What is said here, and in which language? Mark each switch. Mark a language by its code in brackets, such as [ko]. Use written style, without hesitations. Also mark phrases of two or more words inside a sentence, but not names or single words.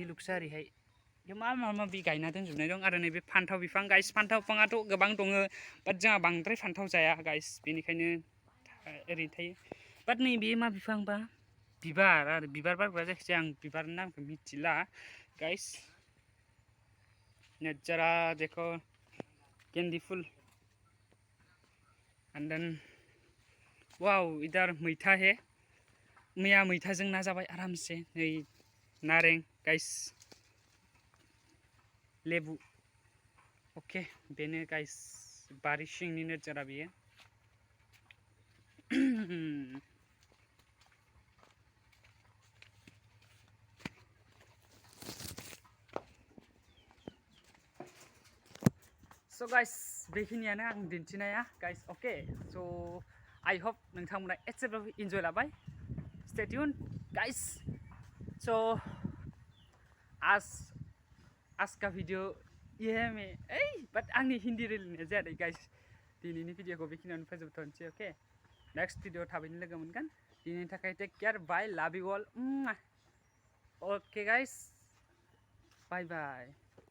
[brx] लुकसा ओरैहाय मा माबि गायना दोनजोबनाय दं आरो नैबे फान्थाव बिफां गाइस फान्थाव बिफाङाथ' गोबां दङ बाट जोंहा बांद्राय फान्थाव जाया गाइस बेनिखायनो ओरैनो थायो बाट नैबे मा बिफां बा बिबार आरो बिबार बारग्रा जायखिजाया आं बिबारनि नामखौ मिथिला गाइस [hi] नजारा देखो गेंदी फुल [en] And then wow [hi] इधर मैथा है [brx] मैया मैथाजों ना जाबाय आरामसे नै नारें गाइस लेबु ओके बेनो गाइस बारि सिंनि नजारा बेयो स' गाइस बेखिनियानो आं दिन्थिनाया गाइस अके स' [en] I hope [brx] नोंथांमोना एसेब्लाबो इन्जय लाबाय [en] Stay tune [brx] गाइस स' [hi] आज का वीडियो ये में [brx] बाट आंनि हिन्दी रायलायनाया जायाखै गाइस दिनैनि भिडिअखौ बेखिनियावनो फोजोबथ'नोसै अके नेक्स्ट भिडिअ थाबैनो लोगो मोनगोन दिनैनि थाखाय [en] Take care bye love you all okay guys bye bye